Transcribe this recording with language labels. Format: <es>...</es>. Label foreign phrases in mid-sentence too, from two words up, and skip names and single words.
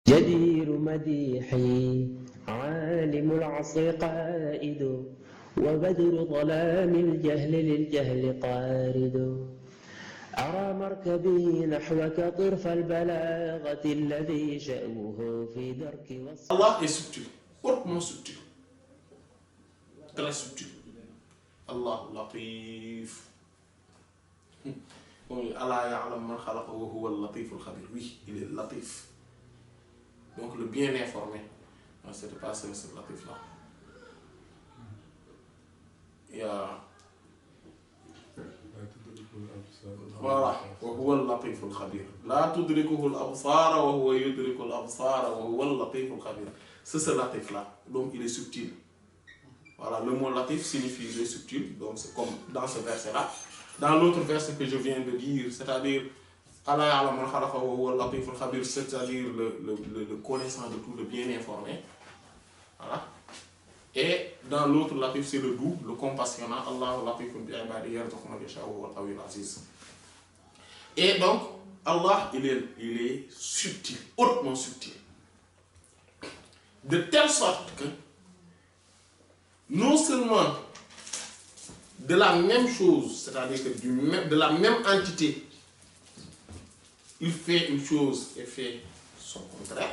<ar>جدير مديحي عالم العصر قائد وبدر ظلام الجهل للجهل طارد أرى مركبي نحوك طرف البلاغة الذي شأوه في درك وصف.</ar> <fr>Allah est subtil, hautement subtil, très subtil.</fr> <ar>الله لطيف. الله يعلم من خلق وهو اللطيف الخبير.</ar> <fr>Oui, il est latif. Donc le bien informé. Non, c'était pas ce latif là. Il y a voilà,</fr> <ar>وهو اللطيف الخبير. لا تدركه الأبصار وهو يدرك الأبصار وهو اللطيف الخبير.</ar> <fr>C'est ce latif là. Donc il est subtil. Voilà, le mot latif signifie il est subtil. Donc c'est comme dans ce verset là. Dans l'autre verset que je viens de dire, c'est-à-dire</fr> <ar>الله يعلم من خلق وهو اللطيف الخبير,</ar> <fr>c'est-à-dire le connaissant de tout, le bien informé. Voilà. Et dans l'autre latif, c'est le doux, le compassionnant.</fr> <ar>الله لطيف بعباده يرزق من يشاء وهو القوي العزيز.</ar> <fr>Et donc, Allah, il est subtil, hautement subtil. De telle sorte que, non seulement de la même chose, c'est-à-dire que de la même entité, il fait une chose et fait son contraire.</fr>